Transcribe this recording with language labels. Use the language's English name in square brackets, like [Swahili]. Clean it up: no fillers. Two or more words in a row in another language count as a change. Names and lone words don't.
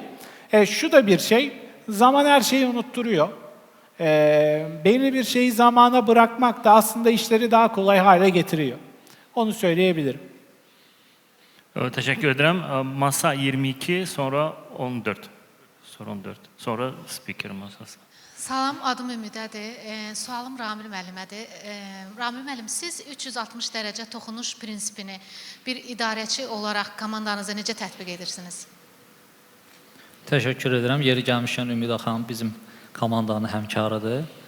[Turkish] Şu da bir şey, zaman her şeyi unutturuyor. Belli bir şeyi zamana bırakmak da aslında işleri daha kolay hale getiriyor. Onu söyleyebilirim. Teşekkür ederim. Masa 22, sonra 14. Sonra 14. Sonra speaker masası. [Azerbaijani] Salam, adım Ümidədir. Sualım Ramil müəllimədir. Ramil müəllim, siz 360 dərəcə toxunuş prinsipini bir idarəçi olaraq komandanıza necə tətbiq edirsiniz? Təşəkkür edirəm. Yeri gəlmişkən Ümida xanım bizim komandanın həmkarıdır.